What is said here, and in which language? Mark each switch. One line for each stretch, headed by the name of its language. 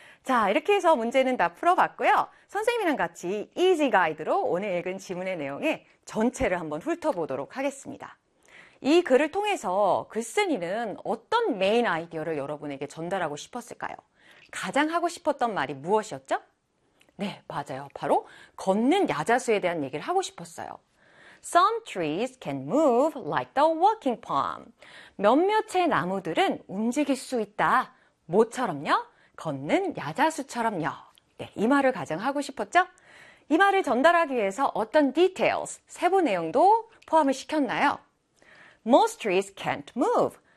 Korean: 자, 이렇게 해서 문제는 다 풀어봤고요. 선생님이랑 같이 Easy Guide로 오늘 읽은 지문의 내용의 전체를 한번 훑어보도록 하겠습니다. 이 글을 통해서 글쓴이는 어떤 메인 아이디어를 여러분에게 전달하고 싶었을까요? 가장 하고 싶었던 말이 무엇이었죠? 네, 맞아요. 바로 걷는 야자수에 대한 얘기를 하고 싶었어요.
English: Some trees can move like the walking palm.
Korean: 몇몇의 나무들은 움직일 수 있다. 뭐처럼요? 걷는 야자수처럼요. 네, 이 말을 가장 하고 싶었죠? 이 말을 전달하기 위해서 어떤 details, 세부 내용도 포함을 시켰나요?
English: Most trees can't move.